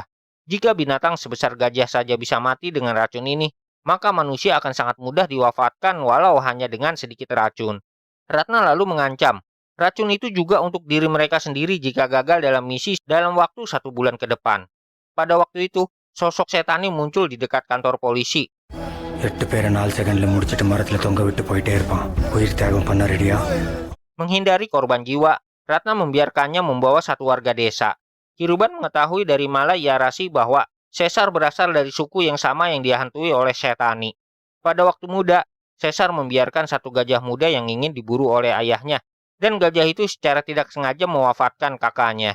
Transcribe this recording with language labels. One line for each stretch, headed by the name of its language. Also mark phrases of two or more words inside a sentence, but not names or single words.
Indonesian: Jika binatang sebesar gajah saja bisa mati dengan racun ini, maka manusia akan sangat mudah diwafatkan walau hanya dengan sedikit racun. Ratna lalu mengancam, racun itu juga untuk diri mereka sendiri jika gagal dalam misi dalam waktu 1 bulan ke depan. Pada waktu itu, sosok Setani muncul di dekat kantor polisi.
Tamil: 8 பேரை 4 செகண்ட்ல முடிச்சிட்டு மரத்துல தொங்க விட்டு போயிட்டே இருப்பான். உயிர் தியாகம் பண்ண ரெடியா?
Indonesian: Menghindari korban jiwa, Ratna membiarkannya membawa 1 warga desa. Kiruban mengetahui dari Malaya Rasi bahwa Caesar berasal dari suku yang sama yang dihantui oleh Setani. Pada waktu muda, Caesar membiarkan 1 gajah muda yang ingin diburu oleh ayahnya, dan gajah itu secara tidak sengaja mewafatkan kakaknya.